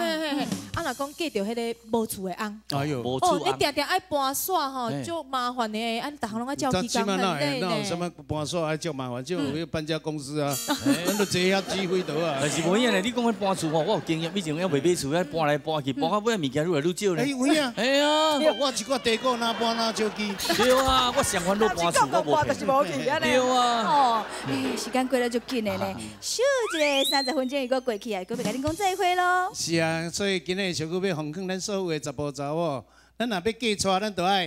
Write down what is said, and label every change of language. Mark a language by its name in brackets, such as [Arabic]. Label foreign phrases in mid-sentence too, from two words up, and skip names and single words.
[Min Nan Chinese] 啊，若讲嫁着迄个无厝的翁，哎呦，你定定爱搬煞吼，足麻烦的，啊，逐项拢爱照起工很累呢。那有什么搬煞爱足麻烦？就有搬家公司啊，咱都坐遐机会倒啊。但是无影咧，你讲迄搬厝吼，我有经验，以前要卖厝，要搬来搬去，搬到尾物件愈来愈少咧。有影？哎呀，我一挂地沟哪搬哪少机。对啊，我上烦恼搬厝，我无骗。对啊。哦，时间过得足紧的呢，咻一个30分钟又过过去啊，搁要甲恁讲再会咯。是啊，所以今日小姑要奉劝咱所有的查甫查某，咱若要嫁娶，咱就爱